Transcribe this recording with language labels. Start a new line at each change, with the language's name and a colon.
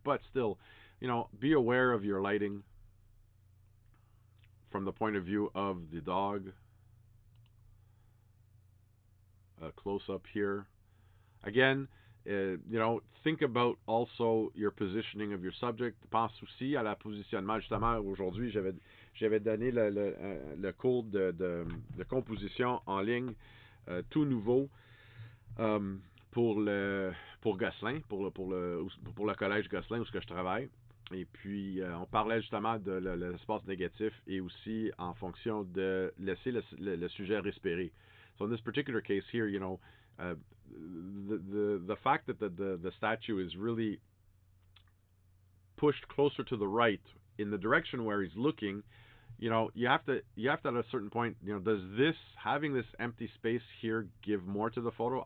English: But still, be aware of your lighting from the point of view of the dog. A close up here. Again, think about also your positioning of your subject.
French: Pense aussi à la positionnement. Justement, aujourd'hui, j'avais donné le cours de composition en ligne tout nouveau pour Gosselin, pour le collège Gosselin où je travaille. Et puis, on parlait justement de l'espace négatif et aussi en fonction de laisser le sujet respirer.
English: So in this particular case here, the fact that the statue is really pushed closer to the right in the direction where he's looking, you have to at a certain point, does having this empty space here give more to the photo?